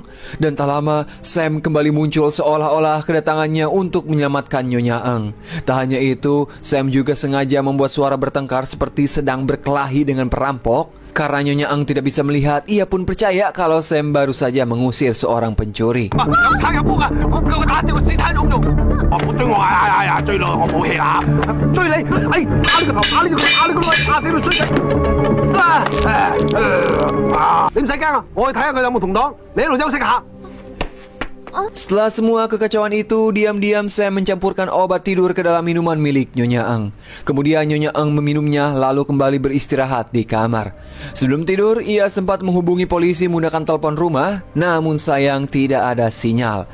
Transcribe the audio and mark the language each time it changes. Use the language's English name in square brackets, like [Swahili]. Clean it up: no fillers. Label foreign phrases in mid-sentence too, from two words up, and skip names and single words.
[Indonesian] Dan tak lama, Sam kembali muncul seolah-olah kedatangannya untuk menyelamatkan Nyonya Ang. Tak hanya itu, Sam juga sengaja membuat suara bertengkar seperti sedang berkelahi dengan perampok. Karena Nyonya Ang tidak bisa melihat, ia pun percaya kalau Sam baru saja mengusir seorang pencuri. [Cantonese] 有賊入屋啊！我叫佢打掉個屍體窿窿。我追我追咯！我冇氣啦！追你！哎，打你個頭！打你個頭！打你個腦！打死你衰仔！你唔使驚啊！我去睇下佢有冇同黨。你喺度休息下。 [Indonesian] Setelah semua kekacauan itu, diam-diam Sam mencampurkan obat tidur ke dalam minuman milik Nyonya Ang. Kemudian Nyonya Ang meminumnya lalu kembali beristirahat di kamar. Sebelum tidur, ia sempat menghubungi polisi menggunakan telepon rumah, namun sayang tidak ada sinyal.